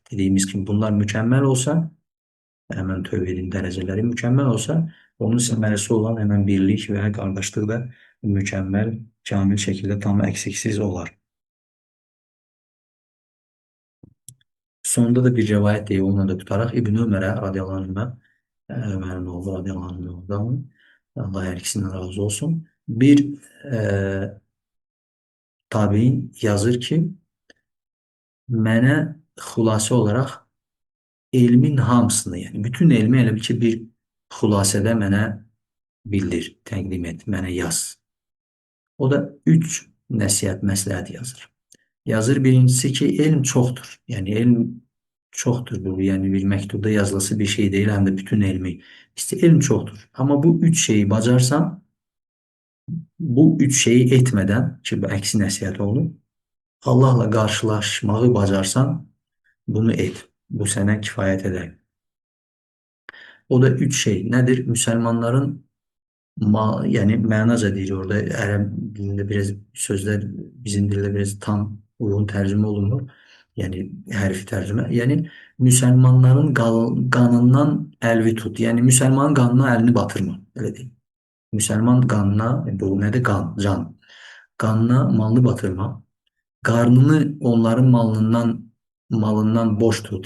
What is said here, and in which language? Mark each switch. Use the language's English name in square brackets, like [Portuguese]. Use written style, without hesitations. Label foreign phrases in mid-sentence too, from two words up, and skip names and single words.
[Turkish] Dediğimiz gibi bunlar mükemmel olsa hemen tövhidin dereceleri mükemmel olsa onun semeresi olan hemen birlik ve kardeşlik de mükemmel, kamil şekilde tam eksiksiz olar. Sonunda da bir rivayet diye onu da tutarak İbn Ömer'e [Arabic] رضي الله عنه'a [Turkish] Ömer'in oğlu [Arabic] رضي الله عنه'dan [Turkish] Allah her ikisinden razı olsun. [Azerbaijani] Bir tabi'in yazır ki mənə xülasə olaraq elmin hamısını, yəni bütün elmi elə bil ki bir xülasədə mənə bildir, təqdim et, mənə yaz. O da üç nəsihət, məsləhət yazır. Yazır birincisi ki elm çoxdur. Yəni elm çoxdur bu. Yəni bir məktubda yazılısı bir şey deyil, həm də bütün elmi. İşte elm çoxdur. Amma bu üç şeyi bacarsan, bu üç şeyi etmədən ki bu əksi nəsihət olur. Allahla qarşılaşmağı bacarsan bunu et. Bu sənə kifayət edər. [Turkish] O da üç şey nedir? [Azerbaijani] Müslümanların yani mənaca deyir orada Ərəb dilində biraz sözler bizim dildə biraz tam uygun tercüme olunur. Yani hərfi tərcümə. Yani Müslümanların qanından əlvi tut. Yani Müslümanın qanına əlini batırma. [Turkish] Öyle değil. Müslüman qanına, bu nedir? [Azerbaijani] Qan, can. Qanına malını batırma. [Turkish] Karnını onların malından boş tut.